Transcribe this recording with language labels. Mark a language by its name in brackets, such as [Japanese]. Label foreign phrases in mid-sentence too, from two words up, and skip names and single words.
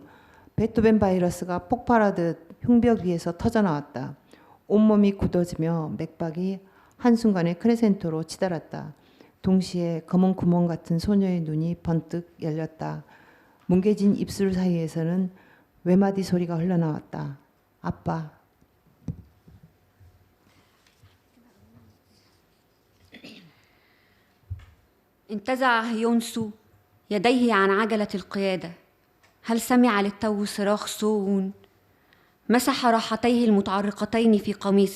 [Korean] 베토벤 바이러스가 폭발하듯 흉벽 위에서 터져나왔다. 온몸이 굳어지며 맥박이 한순간에 크레센토로 치달았다. 동시에 검은 구멍 같은 소녀의 눈이 번뜩 열렸다. 뭉개진 입술 사이에서는 외마디 소리가 흘러나왔다. 아빠. [Arabic] انتزع هيونسو يديه عن عجلة القيادة. هل سمع للتو صراخ سوون؟ مسح راحتيه المتعرقتين في قميصه.